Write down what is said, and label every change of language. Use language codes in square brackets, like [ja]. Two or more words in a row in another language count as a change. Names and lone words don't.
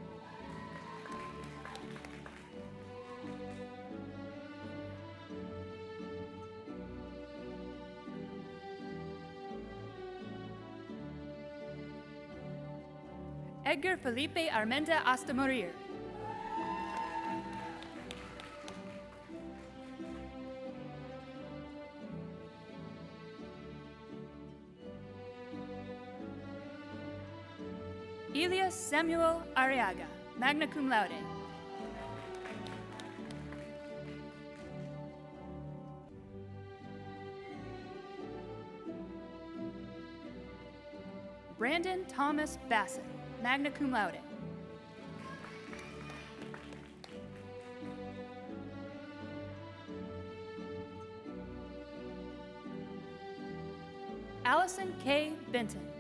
[en] Edgar Felipe Armenta Astamorir. Elias Samuel Arriaga, [la] magna cum laude. [en] Brandon Thomas Bassett, [la] magna cum laude. [en] Allison K. Benton.